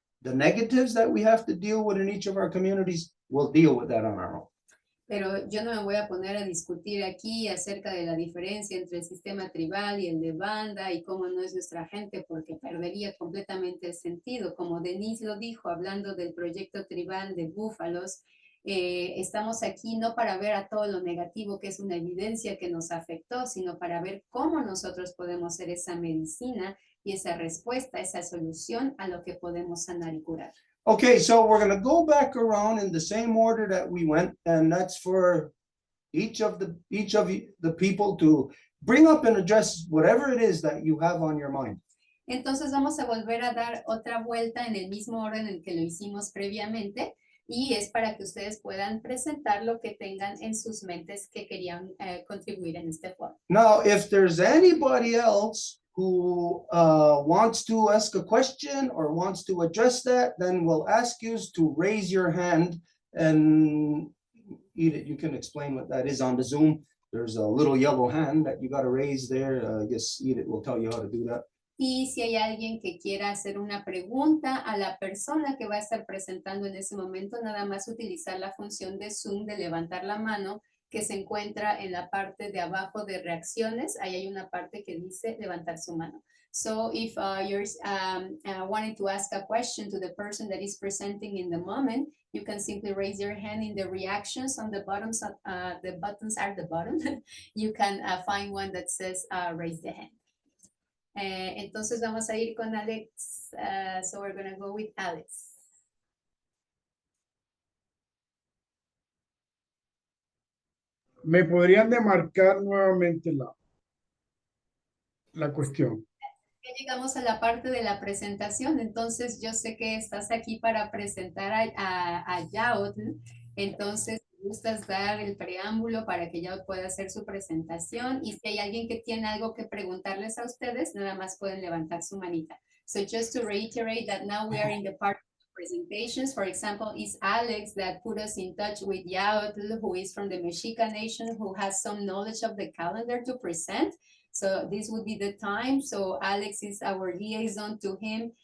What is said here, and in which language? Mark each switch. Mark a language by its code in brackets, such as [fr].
[en] The negatives that we have to deal with in each of our communities, we'll deal with that on our own. [es] Pero yo no me voy a poner a discutir aquí acerca de la diferencia entre el sistema tribal y el de banda y cómo no es nuestra gente, porque perdería completamente el sentido. Como Denise lo dijo, hablando del proyecto tribal de búfalos, estamos aquí no para ver a todo lo negativo, que es una evidencia que nos afectó, sino para ver cómo nosotros podemos ser esa medicina y esa respuesta, esa solución a lo que podemos sanar y curar. [en] Okay, so we're gonna go back around in the same order that we went, and that's for each of the people to bring up and address whatever it is that you have on your mind. [es] Entonces vamos a volver a dar otra vuelta en el mismo orden en que lo hicimos previamente, y es para que ustedes puedan presentar lo que tengan en sus mentes que querían contribuir en este foro. [en] Now, if there's anybody else who wants to ask a question or wants to address that, then we'll ask you to raise your hand, and Edith, you can explain what that is on the Zoom. There's a little yellow hand that you got to raise there. I guess Edith will tell you how to do that. [es] Y si hay alguien que quiera hacer una pregunta a la persona que va a estar presentando en ese momento, nada más utilizar la función de Zoom de levantar la mano que se encuentra en la parte de abajo de reacciones. Ahí hay una parte que dice levantar su mano. [en] So if you're wanting to ask a question to the person that is presenting in the moment, you can simply raise your hand in the reactions on the bottom. The buttons are the bottom. You can find one that says raise the hand. [es] Entonces vamos a ir con Alex. [en] So we're going to go with Alex. [es] ¿Me podrían demarcar nuevamente la cuestión? Ya llegamos a la parte de la presentación, entonces yo sé que estás aquí para presentar a Yaotecolotl, entonces gustas dar el preámbulo para que Yaotecolotl pueda hacer su presentación, y si hay alguien que tiene algo que preguntarles a ustedes, nada más pueden levantar su manita. [en] So just to reiterate that now we are in the part presentations. For example, is Alex that put us in touch with Yaotecolotl, who is from the Mexica Nation, who has some knowledge of the calendar to present. So this would be the time. So Alex is our liaison to him.